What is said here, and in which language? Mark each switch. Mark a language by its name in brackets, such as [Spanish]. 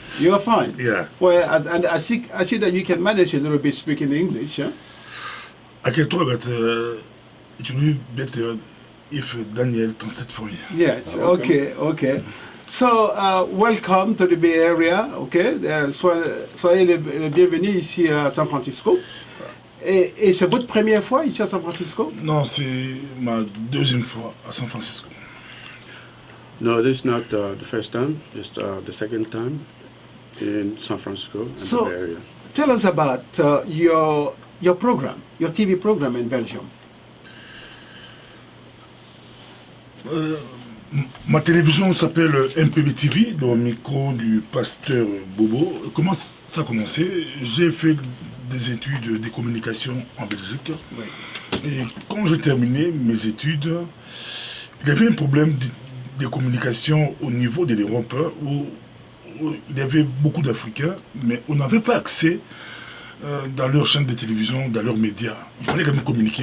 [English] You are fine? Yeah. Well, and I see that you can manage a little bit speaking English, huh? I can talk, but it will be better if Daniel translates for me. Yes, okay. So, welcome to the Bay Area, okay? [French] Soyez les bienvenus ici à San Francisco. Et c'est votre première fois ici à San Francisco? Non, c'est ma deuxième fois à San Francisco. [English] No, this is not the first time. It's the second time in San Francisco and the Bay Area. Tell us about your program, your TV program in Belgium. [French] Ma télévision s'appelle MPB TV, dans le micro du pasteur Bobo. Comment ça a commencé? J'ai fait des études de communication en Belgique. Oui. Et quand j'ai terminé mes études, il y avait un problème de communication au niveau de l'Europe où il y avait beaucoup d'Africains, mais on n'avait pas accès dans leurs chaînes de télévision, dans leurs médias. Il fallait quand même communiquer.